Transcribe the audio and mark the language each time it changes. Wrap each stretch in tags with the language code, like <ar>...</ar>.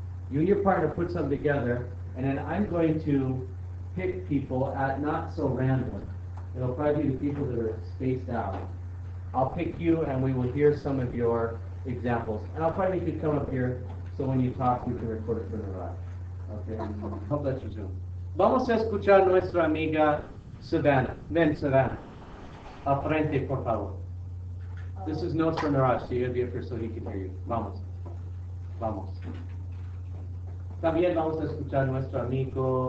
<en>You and your partner put something together, and then I'm going to pick people at not so random. It'll probably be the people that are spaced out. I'll pick you, and we will hear some of your examples. And I'll probably make you come up here, so when you talk, we can record it for the ride. Okay? Hope that's resumed.</en> <es>Vamos a escuchar a nuestra amiga Savannah. Ven, Savannah. Al frente, por favor.</es> <en>This is Notes for Niraj, so you gotta be up here so he can hear you.</en> <es>Vamos. Vamos. También vamos a escuchar a nuestro amigo.</es>